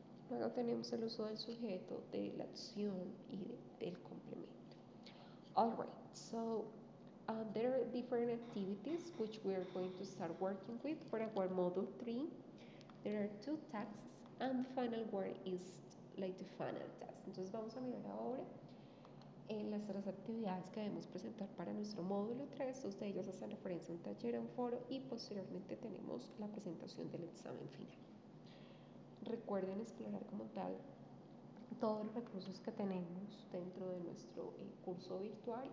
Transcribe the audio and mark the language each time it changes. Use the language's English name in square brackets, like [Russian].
[Spanish] Luego tenemos el uso del sujeto, de la acción y del complemento. [English] Alright, so there are different activities which we are going to start working with for our module 3. There are 2 tasks and the final one is like the final task. [Spanish] Entonces vamos a mirar ahora en las 3 actividades que debemos presentar para nuestro módulo 3, 2 de ellas hacen referencia a un taller, a un foro y posteriormente tenemos la presentación del examen final. Recuerden explorar como tal todos los recursos que tenemos dentro de nuestro curso virtual.